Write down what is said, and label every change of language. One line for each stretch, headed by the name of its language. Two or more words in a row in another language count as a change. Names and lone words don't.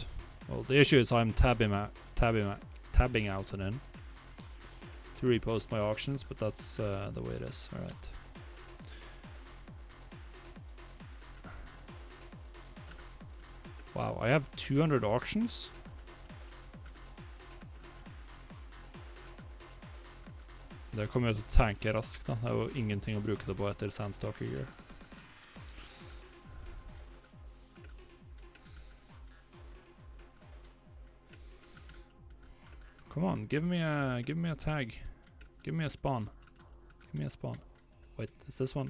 English: Well, the issue is I'm tabbing out and in to repost my auctions, but that's the way it is. All right. Wow, I have 200 auctions.
Norwegian: Det kommer jeg til å tanke raskt da. Det er jo ingenting å bruke det på etter Sandstalker Gear.
English: Come on, give me a tag. Give me a spawn. Give me a spawn. Wait, is this one?